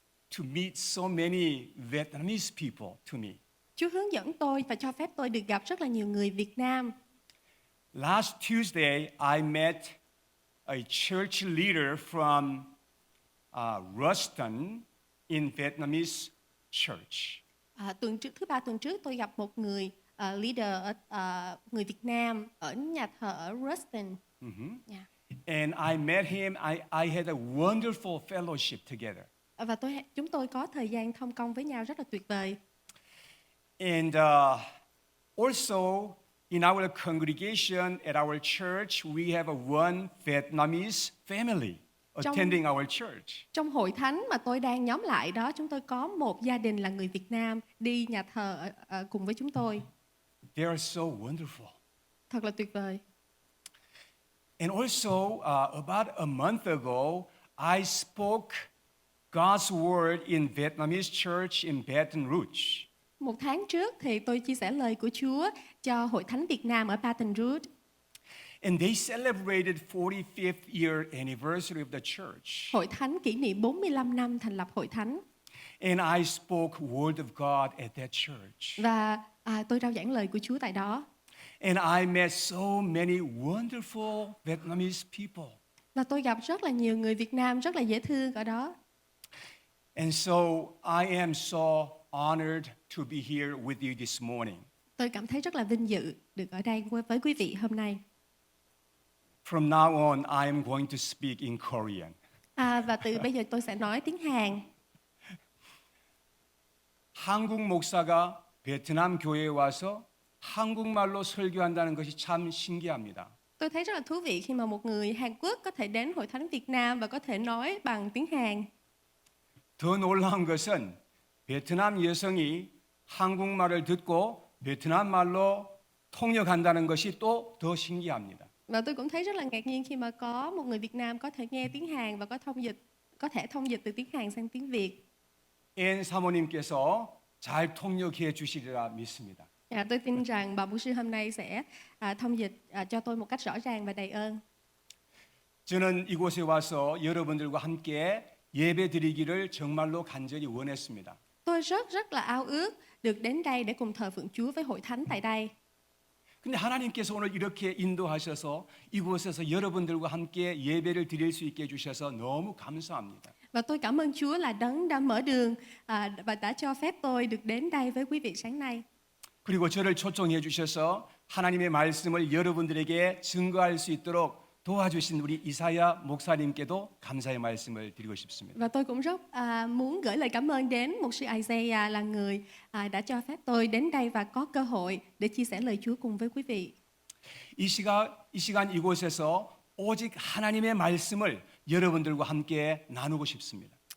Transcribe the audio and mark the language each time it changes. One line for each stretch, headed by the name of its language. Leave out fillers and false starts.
English: to meet so many Vietnamese people to me.
Vietnamese: Chúa hướng dẫn tôi và cho phép tôi được gặp rất là nhiều người Việt Nam.
English: Last Tuesday, I met a church leader from Ruston in Vietnamese church.
Vietnamese: Thứ ba tuần trước tôi gặp một người leader người Việt Nam ở nhà thờ ở Ruston.
English: Yeah. And I met him. I had a wonderful fellowship together.
Vietnamese: Và chúng tôi có thời gian thông công với nhau rất là tuyệt vời.
English: And also in our congregation at our church, we have one Vietnamese family attending our church.
Vietnamese: Trong hội thánh mà tôi đang nhóm lại đó, chúng tôi có một gia đình là người Việt Nam đi nhà thờ cùng với chúng tôi.
English: They are so wonderful.
Vietnamese: Thật là tuyệt vời.
English: And also, about a month ago, I spoke God's word in Vietnamese church in Baton Rouge.
Vietnamese: Một tháng trước thì tôi chia sẻ lời của Chúa cho hội thánh Việt Nam ở Baton Rouge.
English: And they celebrated 45th year anniversary of the church.
Vietnamese: Hội thánh kỷ niệm 45 năm thành lập hội thánh.
English: And I spoke word of God at that church.
Vietnamese: Và tôi rao giảng lời của Chúa tại đó.
English: And I met so many wonderful Vietnamese people.
Vietnamese: Và tôi gặp rất là nhiều người Việt Nam rất là dễ thương ở đó.
English: And so I am so honored to be here with you this morning.
Vietnamese: Tôi cảm thấy rất là vinh dự được ở đây với quý vị hôm nay.
English: From now on, I am going to speak in Korean.
Vietnamese: Và từ bây giờ tôi sẽ nói tiếng Hàn.
Korean: 한국 목사가 베트남 교회에 와서 한국말로 설교한다는 것이 참 신기합니다.
Vietnamese: Tôi thấy rất là thú vị khi mà một người Hàn Quốc có thể đến hội thánh Việt Nam và có thể nói bằng tiếng Hàn.
Korean: 더 놀라운 것은 베트남 여성이 한국말을 듣고 베트남 말로 통역한다는 것이 또 더 신기합니다.
Vietnamese: Và tôi cũng thấy rất là ngạc nhiên khi mà có một người Việt Nam có thể nghe tiếng Hàn và có thể thông dịch từ tiếng Hàn sang tiếng Việt.
Korean: 앤 사모님께서 잘 통역해 주시리라 믿습니다.
Vietnamese: Tôi tin rằng bà mục sư hôm nay sẽ thông dịch cho tôi một cách rõ ràng và đầy ơn.
Korean: 저는 이곳에 와서 여러분들과 함께 예배드리기를 정말로 간절히 원했습니다.
Vietnamese: Tôi rất là ao ước được đến đây để cùng thờ phượng Chúa với hội thánh tại đây.
Korean: 근데 하나님께서 오늘 이렇게 인도하셔서 이곳에서 여러분들과 함께 예배를 드릴 수 있게 해주셔서 너무 감사합니다.
Vietnamese: Và tôi cảm ơn Chúa là Đấng đã mở đường và đã cho phép tôi được đến đây với quý vị sáng nay.
Korean: 그리고 저를 초청해 주셔서 하나님의 말씀을 여러분들에게 증거할 수 있도록 도와주신 우리 이사야 목사님께도 감사의 말씀을 드리고 싶습니다.
Vietnamese: Và tôi cũng rất muốn gửi lời cảm ơn đến mục sư Isaiah là người đã cho phép tôi đến đây và có cơ hội để chia sẻ lời Chúa cùng với quý vị.
Korean: 이 시간 이곳에서 오직 하나님의 말씀을 여러분들과 함께 나누고 싶습니다.